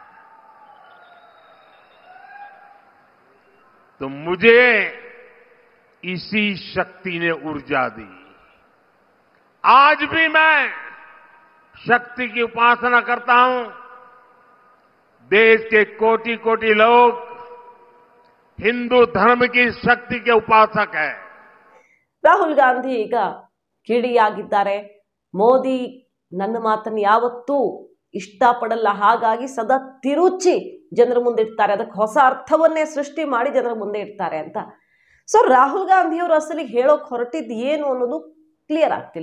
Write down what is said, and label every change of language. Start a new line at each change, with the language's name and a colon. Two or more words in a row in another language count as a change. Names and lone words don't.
Hindi: तो मुझे इसी शक्ति ने ऊर्जा दी. आज भी मैं शक्ति की उपासना करता हूं. देश के कोटि कोटि लोग हिंदू धर्म की शक्ति के उपासक है।
Kannada: ರಾಹುಲ್ ಗಾಂಧಿ ಈಗ ಕಿಡಿಯಾಗಿದ್ದಾರೆ. ಮೋದಿ ನನ್ನ ಮಾತನ್ನು ಯಾವತ್ತೂ ಇಷ್ಟಪಡಲ್ಲ, ಹಾಗಾಗಿ ಸದಾ ತಿರುಚಿ ಜನರ ಮುಂದೆ ಇಡ್ತಾರೆ, ಅದಕ್ಕೆ ಹೊಸ ಅರ್ಥವನ್ನೇ ಸೃಷ್ಟಿ ಮಾಡಿ ಜನರ ಮುಂದೆ ಇಡ್ತಾರೆ ಅಂತ. ಸೊ ರಾಹುಲ್ ಗಾಂಧಿ ಅವರು ಅಸಲಿಗೆ ಹೇಳೋಕೆ ಹೊರಟಿದ್ದು ಏನು ಅನ್ನೋದು ಕ್ಲಿಯರ್ ಆಗ್ತಿಲ್ಲ.